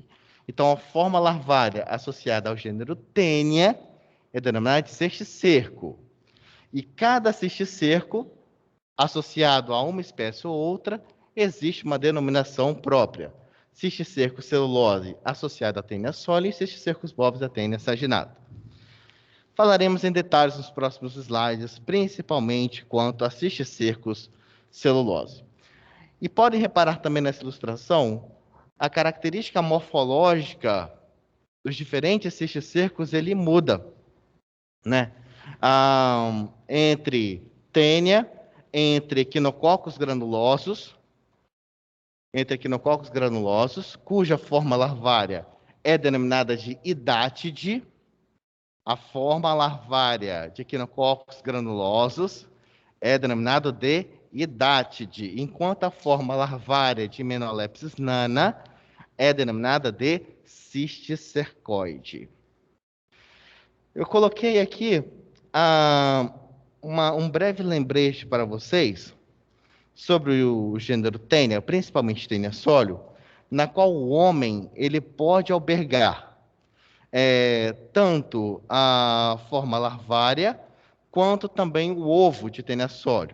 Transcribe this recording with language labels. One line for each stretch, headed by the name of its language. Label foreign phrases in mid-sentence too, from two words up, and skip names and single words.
Portuguese: Então, a forma larvária associada ao gênero Taenia é denominada de cisticerco. E cada cisticerco, associado a uma espécie ou outra, existe uma denominação própria. Cisticercus celulose associado a Taenia solium e cisticercus bovis a Taenia saginata. Falaremos em detalhes nos próximos slides, principalmente quanto a cisticercus celulose. E podem reparar também nessa ilustração a característica morfológica dos diferentes cisticercos, ele muda, né? Entre Taenia, entre Echinococos granulosos, cuja forma larvária é denominada de idátide. A forma larvária de Echinococos granulosos é denominada de idátide, enquanto a forma larvária de Hymenoplepis nana é denominada de cisticercoide. Eu coloquei aqui um breve lembrete para vocês sobre o gênero Taenia, principalmente Taenia solium, na qual o homem ele pode albergar tanto a forma larvária quanto também o ovo de Taenia solium.